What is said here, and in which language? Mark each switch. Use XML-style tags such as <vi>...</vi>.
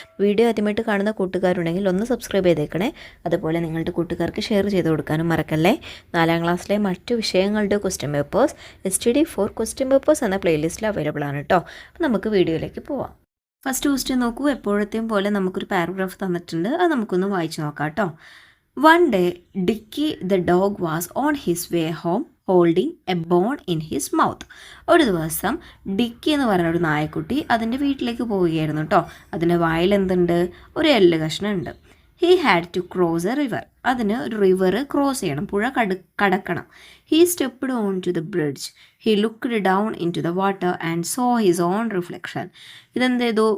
<ml>Video ആദ്യമായിട്ട് കാണുന്ന കൂട്ടുകാരുണ്ടെങ്കിൽ ഒന്ന് സബ്സ്ക്രൈബ് ചെയ്തേക്കണേ. അതുപോലെ നിങ്ങളുടെ കൂട്ടുകാർക്ക് ഷെയർ ചെയ്ത് കൊടുക്കാനും മറക്കല്ലേ. 4ാം ക്ലാസ്സിലെ മറ്റു വിഷയങ്ങളുടെ question papers STD4 question papers എന്ന പ്ലേലിസ്റ്റിൽ അവൈലബിൾ ആണ് കേട്ടോ. അപ്പോൾ നമുക്ക് വീഡിയോയിലേക്ക് പോവാം. ഫസ്റ്റ് ക്വസ്റ്റ്യൻ നോക്കൂ. എപ്പോഴത്തെയും പോലെ നമുക്കൊരു പാരഗ്രാഫ് തന്നിട്ടുണ്ട്, അത് നമുക്കൊന്ന് വായിച്ച് നോക്കാം കേട്ടോ.</ml> <en>One day, Dickie the dog was on his way home holding a bone in his mouth.</en> <ml>ഒരു ദിവസം ഡിക്കി എന്ന് പറയുന്ന ഒരു നായക്കുട്ടി അതിൻ്റെ വീട്ടിലേക്ക് പോവുകയായിരുന്നു കേട്ടോ. അതിൻ്റെ വായിൽ എന്തുണ്ട്? ഒരു എല്ല് കഷ്ണം ഉണ്ട്.</ml> <en>He had to cross a river.</en> <ml>അതിന് ഒരു റിവർ ക്രോസ് ചെയ്യണം, പുഴ കടക്കണം.</ml> <en>He stepped on to the bridge. He looked down in to the water and saw his own reflection.</en> <ml>ഇതെന്ത് ചെയ്തു?</ml>